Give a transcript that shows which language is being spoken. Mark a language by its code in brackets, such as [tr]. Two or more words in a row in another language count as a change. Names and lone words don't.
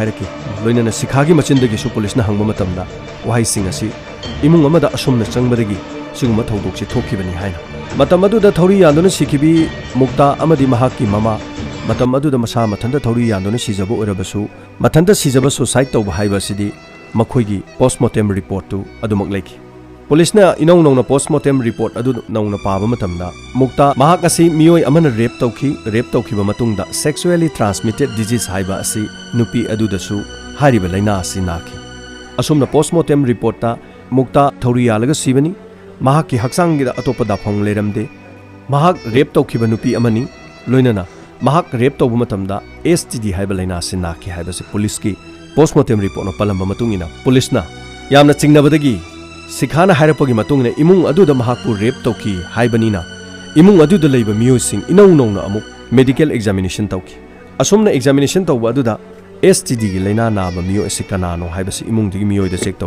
[mni] hairaki loinana sikhagi machindagi su police na hangba matamda wahai sing asi imung amada asumna changbadagi siguma thawdokchi thokibani haina matam aduda thori yandona sikhibi mukta amadi mahaki mama matam aduda masa mathanda thori yandona sijaba orabasu mathanda sijaba suicide tawba haibasidi makhoigi [en] postmortem report [mni] tu adumak leki police na inong nong na [en] postmortem report [mni] adu nong na paba matamda mukta mahak asi miyoi amana rape tawkhiba matungda [en] sexually transmitted disease [mni] haiba asi nupi adudasu hariba laina asi naki asumna [en] postmortem report [mni] ta mukta thori yalaga sibani mahaki haksangida atopa dafong leramde mahak rape tawkhiba nupi amani loinana mahak rape tawba matamda STD haiba laina asi naki haiba se police ki [en] postmortem report [mni] no palamba matungina police na yamna chingnabadagi sikhana hairapagi matungina imung aduda mahakpu rape tawki haibanina imung aduda leiba miyosing inau nongna amuk [en] medical examination [mni] tawki asumna examination tawba aduda STD gi laina naba miyo asikanano haibasi imung digi miyoida